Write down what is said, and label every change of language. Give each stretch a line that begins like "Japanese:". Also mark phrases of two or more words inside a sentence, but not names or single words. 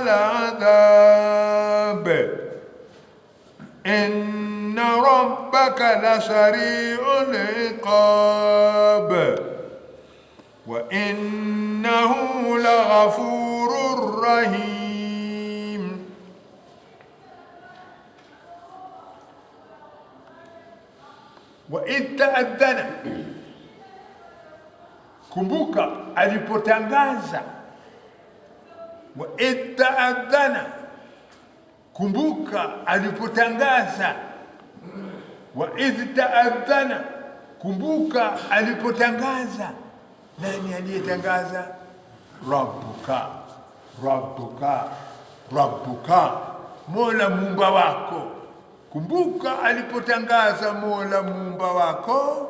Arabic: العذاب إن ربك لسريع العقاب وإنه لغفور رحيم. وإذ تأذن,
Swahili: kumbuka alipotangaza.
Arabic: وإذ تأذن,
Swahili: kumbuka alipotangaza.
Arabic: وإذ تأذن,
Swahili: kumbuka alipotangaza. Nani aliyetangaza?
Arabic: ربك، ربك، ربك,
Swahili: Mola muumba wako. Kumbuka alipotangaza Mola muumba wako.